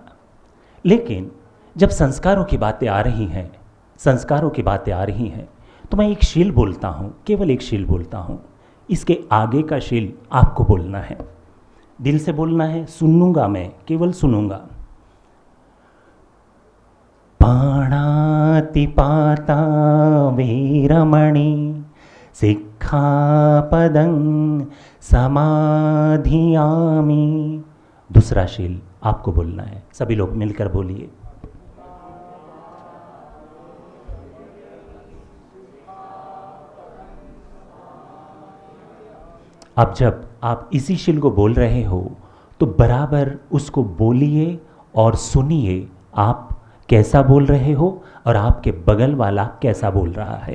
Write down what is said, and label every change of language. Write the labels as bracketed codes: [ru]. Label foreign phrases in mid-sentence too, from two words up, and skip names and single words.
[hi] लेकिन जब संस्कारों की बातें आ रही हैं, तो मैं एक शील बोलता हूँ, केवल एक शील बोलता हूँ। इसके आगे का शील आपको बोलना है, दिल से बोलना है। सुनूंगा, मैं केवल सुनूंगा। [pi] पाणा पातिपाता वीरमणि सिक्खापदं समाधियामि। [hi] दूसरा शील आपको बोलना है, सभी लोग मिलकर बोलिए। अब जब आप इसी शील को बोल रहे हो तो बराबर उसको बोलिए और सुनिए आप कैसा बोल रहे हो और आपके बगल वाला कैसा बोल रहा है।